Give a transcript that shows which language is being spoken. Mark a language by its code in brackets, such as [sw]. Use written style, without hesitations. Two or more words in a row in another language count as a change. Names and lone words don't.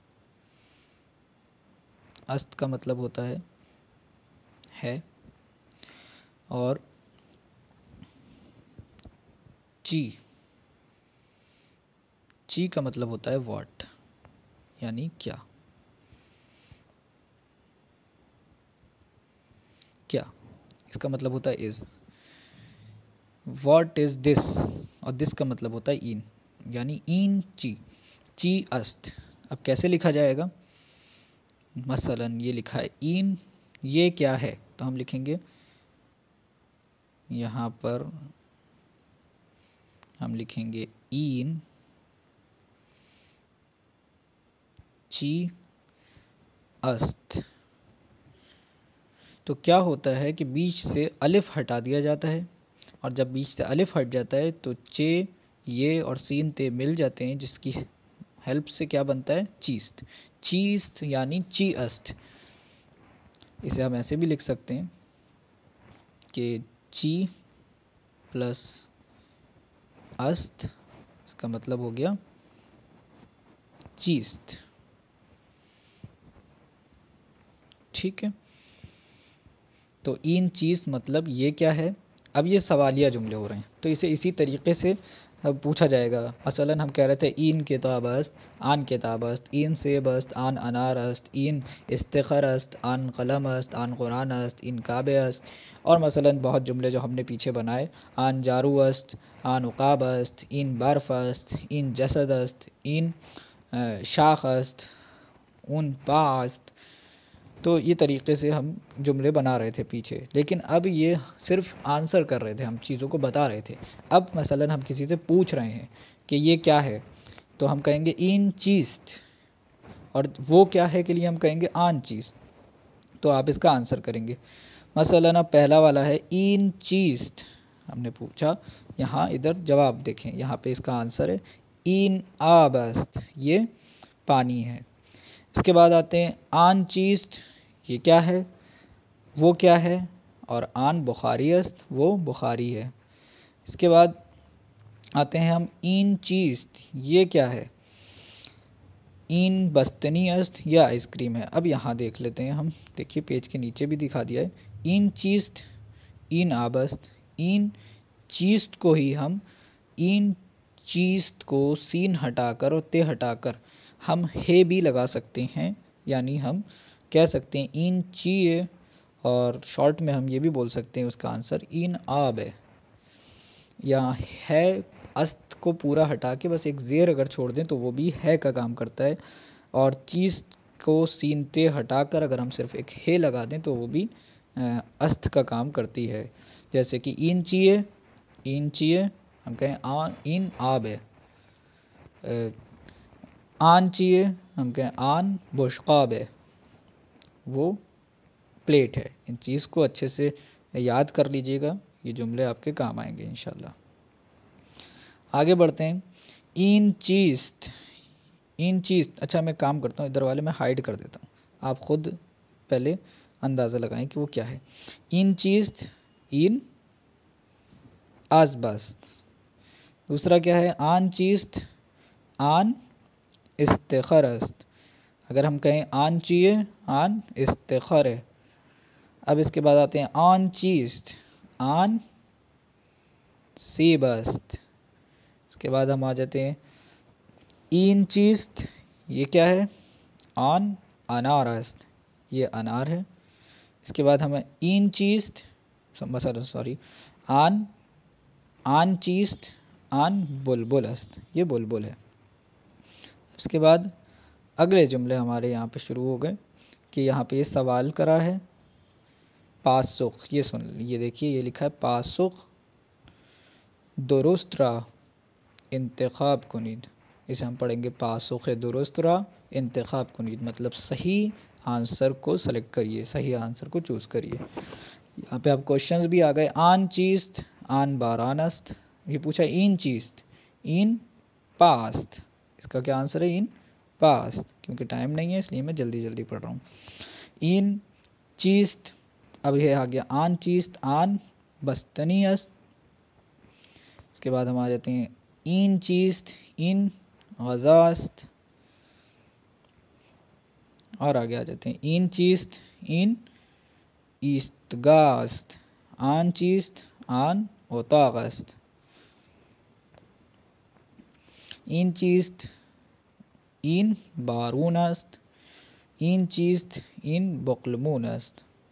[ur] است کا مطلب ہوتا ہے اور چی کا مطلب ہوتا ہے واٹ، یعنی کیا. کیا اس کا مطلب ہوتا ہے از. [en] what is this, [ur] اور دس کا مطلب ہوتا ہے این، یعنی [fa] این چی است. [ur] اب کیسے لکھا جائے گا؟ مثلا یہ لکھا ہے این، یہ کیا ہے، تو ہم لکھیں گے یہاں پر، ہم لکھیں گے [fa] این چی است. [ur] تو کیا ہوتا ہے کہ بیچ سے الف ہٹا دیا جاتا ہے، اور جب بیچ سے الف ہٹ جاتا ہے تو چے، یہ اور سین تے مل جاتے ہیں، جس کی ہیلپ سے کیا بنتا ہے؟ [fa] چیست. چیست یعنی چی است. [ur] اسے ہم ایسے بھی لکھ سکتے ہیں کہ چی پلس است، اس کا مطلب ہو گیا چیست. ٹھیک ہے. تو [fa] این چیز [ur] مطلب یہ کیا ہے. اب یہ سوالیہ جملے ہو رہے ہیں تو اسے اسی طریقے سے پوچھا جائے گا. مثلا ہم کہہ رہے تھے [fa] این کتاب است، آن کتاب است. این سیب است، آن انار است. این استخر است، آن قلم است. آن قرآن است، این کعبہ است. [ur] اور مثلا بہت جملے جو ہم نے پیچھے بنائے، [fa] آن جارو است، آن عقاب است. این برف است، این جسد است. این شاخ است، اون پا است. [ur] تو یہ طریقے سے ہم جملے بنا رہے تھے پیچھے، لیکن اب یہ صرف آنسر کر رہے تھے، ہم چیزوں کو بتا رہے تھے. اب مثلا ہم کسی سے پوچھ رہے ہیں کہ یہ کیا ہے، تو ہم کہیں گے [fa] این چیست، [ur] اور وہ کیا ہے کے لیے ہم کہیں گے [fa] آن چیست. [ur] تو آپ اس کا آنسر کریں گے. مثلا اب پہلا والا ہے [fa] این چیست، [ur] ہم نے پوچھا. یہاں ادھر جواب دیکھیں، یہاں پہ اس کا آنسر ہے [fa] این آب است، [ur] یہ پانی ہے. اس کے بعد آتے ہیں [fa] آن چیست، [ur] یہ کیا ہے، وہ کیا ہے. اور [fa] آن بخاری است، [ur] وہ بخاری ہے. اس کے بعد آتے ہیں ہم [fa] این چیست، [ur] یہ کیا ہے. [fa] این بستنی است، [ur] یہ آئس کریم ہے. اب یہاں دیکھ لیتے ہیں ہم، دیکھیے پیج کے نیچے بھی دکھا دیا ہے. [fa] این چیست، این آب است. این چیست [ur] کو ہی ہم، [fa] این چیست [ur] کو سین ہٹا کر اور تے ہٹا کر ہم ہے بھی لگا سکتے ہیں، یعنی ہم کہہ سکتے ہیں [fa] این چیئے، [ur] اور شارٹ میں ہم یہ بھی بول سکتے ہیں اس کا آنسر [fa] این آب [ur] ہے. یا ہے است کو پورا ہٹا کے بس ایک زیر اگر چھوڑ دیں تو وہ بھی ہے کا کام کرتا ہے، اور چیز کو سین تے ہٹا کر اگر ہم صرف ایک ہے لگا دیں تو وہ بھی است کا کام کرتی ہے. جیسے کہ [fa] این چیئے، این چیئے [ur] ہم کہیں [fa] این آب [ur] ہے. [fa] آن چیئے [ur] ہم کہیں [fa] آن بشقاب [ur] ہے، وہ پلیٹ ہے. ان چیز کو اچھے سے یاد کر لیجئے گا، یہ جملے آپ کے کام آئیں گے انشاءاللہ. آگے بڑھتے ہیں. [fa] این چیست، این چیست. [ur] اچھا میں کام کرتا ہوں، ادھر والے میں ہائیڈ کر دیتا ہوں، آپ خود پہلے اندازہ لگائیں کہ وہ کیا ہے. [fa] این چیست، این آزبست. [ur] دوسرا کیا ہے، [fa] آن چیست، آن استخر است. [ur] اگر ہم کہیں [fa] آن چیئے، آن استخر [ur] ہے. اب اس کے بعد آتے ہیں [fa] آن چیست، آن سیب است. [ur] اس کے بعد ہم آ جاتے ہیں [fa] این چیست، [ur] یہ کیا ہے، [fa] آن انار است، [ur] یہ انار ہے. اس کے بعد ہمیں [fa] این چیست آن چیست آن بلبل است، [ur] یہ بلبل ہے. اس کے بعد اگلے جملے ہمارے یہاں پہ شروع ہو گئے کہ یہاں پہ یہ سوال کرا ہے. پاسخ، یہ سن، یہ دیکھیے یہ لکھا ہے [fa] پاسخ درست را انتخاب کنید. [ur] اسے ہم پڑھیں گے [fa] پاسخ درست را انتخاب کنید، [ur] مطلب صحیح آنسر کو سلیکٹ کریے، صحیح آنسر کو چوز کریے. یہاں پہ اب کوشچنز بھی آ گئے. [fa] آن چیست آن باران است، [ur] یہ پوچھا [fa] این چیست این پاست. [ur] اس کا کیا آنسر ہے؟ [fa] این پاست. [ur] کیونکہ ٹائم نہیں ہے اس لیے میں جلدی جلدی پڑھ رہا ہوں. [fa] این چیست، [ur] اب یہ آ گیا [fa] آن چیست آن بستنی است. [ur] اس کے بعد ہم آ جاتے ہیں [fa] این چیست این غذا است، [ur] اور آگے آ جاتے ہیں [fa] این چیست این ایستگاه است، آن چیست آن اتاق است. این چیست این بارون است، این چیست این بقلمون است.